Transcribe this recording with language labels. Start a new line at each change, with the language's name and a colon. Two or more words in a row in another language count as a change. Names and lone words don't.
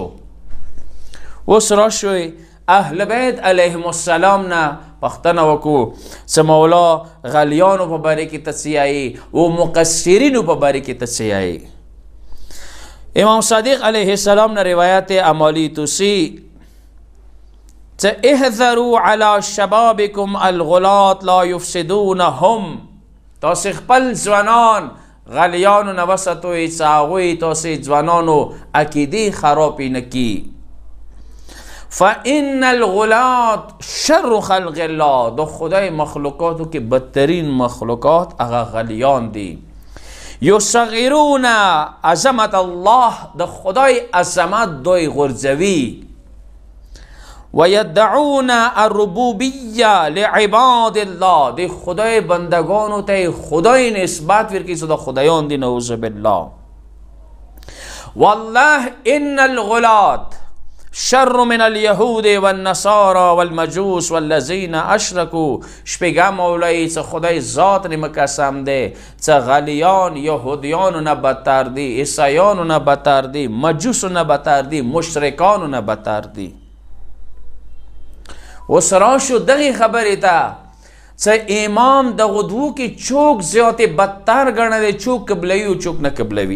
Pashto: اوس راشوی اهل بیت
Arabic: علیهم السلام
Pashto: نه پختنه وکو چې مولا غلیانو په باره کې تصحیحوي او مقصرینو په باره کې تصحیحوي. امام صادق
Arabic: علیه السلام
Pashto: نه روایت عمالی توسی
Arabic: احذروا على شبابكم الغلات لا يفسدونهم.
Pashto: تاسې خپل ځوانان غلیانو نه وساتوئ چې هغوی تاسې ځوانانو عقیدې خرابې نه کي.
Arabic: فإن الغلات شر خلق الله،
Pashto: د خدای مخلوقاتو کې بدترین مخلوقات هغه غلیان دي.
Arabic: یصغرون عظمت الله،
Pashto: د خدای عظمت دوی غورځوي.
Arabic: ويدعون الربوبیه لعباد الله،
Pashto: د خدای بندگانو ته خدای نسبت ورکړي چې د خدایان دي،
Arabic: نعوذ بالله. والله ان الغلات شر من اليهود والنصارى والمجوس والذين اشركوا.
Pashto: شپږم مولایی چې خدای ذات نیم قسم دی چې غلیان یهودیانو نه بدتر دي، عیسایانو نه بدتر دي، مجوسو نه بدتر دي، مشرکانو نه بدتر دي. اوس راشو دغې خبرې ته چې امام دغو دوو کې چوک زیاتې بدتر ګڼلی، چوک قبلوي او چوک نه قبلوي.